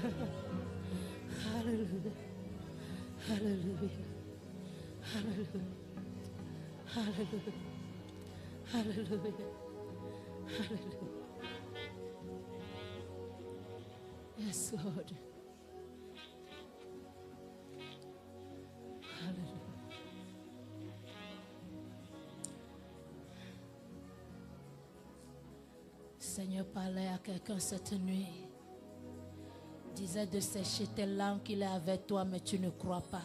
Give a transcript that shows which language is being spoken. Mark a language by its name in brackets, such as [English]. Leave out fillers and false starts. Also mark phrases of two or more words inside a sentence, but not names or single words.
[English] Hallelujah. Hallelujah. Hallelujah. Hallelujah. Hallelujah. Hallelujah. Yes, Lord. Hallelujah. [French] Seigneur parlait à quelqu'un cette nuit. Disait de sécher tes larmes qu'il est avec toi, mais tu ne crois pas.